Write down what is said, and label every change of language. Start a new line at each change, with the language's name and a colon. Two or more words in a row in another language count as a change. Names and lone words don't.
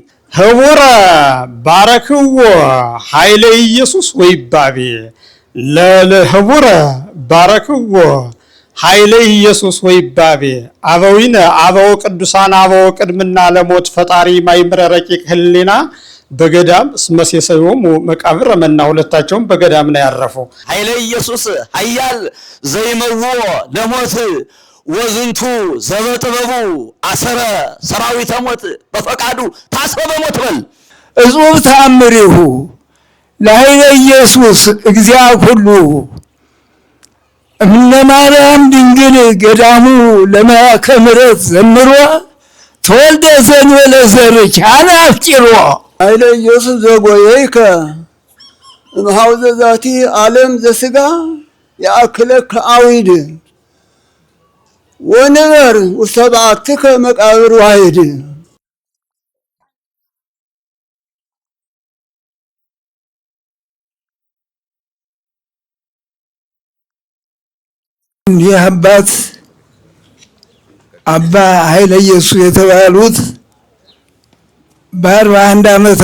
Geez: ህቡረ ባረክዎ ኃይለ ኢየሱስ ወይባቤ ለህቡረ ባረክዎ ኃይለ ኢየሱስ ወይባቤ አበዊነ አበው ቅዱሳን አበው ቅድምና ለሞት ፈጣሪ ማይምረ ረቂቅ ህሊና በገዳም ስመሴሰዮም መቃብር መና
Amharic: ሁለታቸውም በገዳም ነው ያረፉ።
Geez: ኃይለ ኢየሱስ ኃያል ዘይመዎ ለሞት ወዝንቱ ዘበጥበቡ አሰረ ሰራዊተ ሞት በፈቃዱ ታሰበ ሞት በል እጹብ ተአምሪሁ ለኃይለ ኢየሱስ እግዚአ ኩሉ እምነ ማርያም ድንግል ገዳሙ ለመላከ ምሕረት ዘምሮ ተወልደ ዘእንበለ ዘር ኪያነ አፍቂሮ ኃይለ ኢየሱስ ዘጎየይከ እምኀውዘ ዛቲ ዓለም ዘሥጋ የአክለከ አዊድ ወንበር ውስተ በዓትከ መቃብር ዋሂድ።
Amharic: እንዲህ አባት አባ ኃይለ ኢየሱስ የተባሉት በ41 ዓመተ